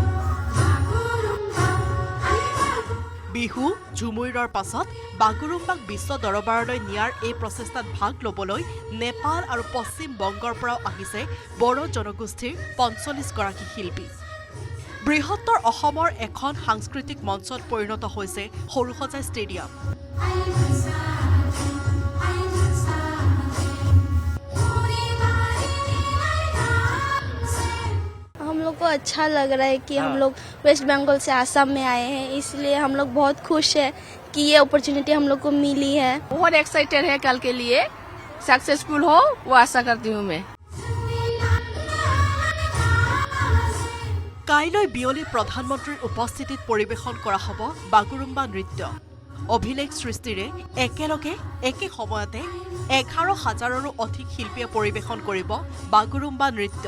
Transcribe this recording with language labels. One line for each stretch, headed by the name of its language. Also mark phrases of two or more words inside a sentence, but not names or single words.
Assamese: বিহু ঝুমুৰৰ পাছত বাগুৰুম্বাক বিশ্ব দৰবাৰলৈ নিয়াৰ এই প্ৰচেষ্টাত ভাগ ল'বলৈ নেপাল আৰু পশ্চিম বংগৰ পৰাও আহিছে বড়ো জনগোষ্ঠীৰ ৪৫ গৰাকী শিল্পী। বৃহত্তৰ অসমৰ এখন সাংস্কৃতিক মঞ্চত পৰিণত হৈছে সৰুসজাই ষ্টেডিয়াম।
Hindi: हम लोग को अच्छा लग रहा है कि हम लोग वेस्ट बंगाल से आसाम में आए हैं, इसलिए हम लोग बहुत खुश है कि ये अपॉर्चुनिटी हम लोग को मिली है। बहुत एक्साइटेड है कल के लिए, सक्सेसफुल हो वो आशा करती हूँ मैं।
Assamese: কাইলৈ বিয়লি প্ৰধানমন্ত্ৰীৰ উপস্থিতিত পৰিৱেশন কৰা হ'ব বাগুৰুম্বা নৃত্য। অভিলেখ সৃষ্টিৰে একেলগে একে সময়তে 11,000ৰো অধিক শিল্পীয়ে পৰিৱেশন কৰিব বাগুৰুম্বা নৃত্য।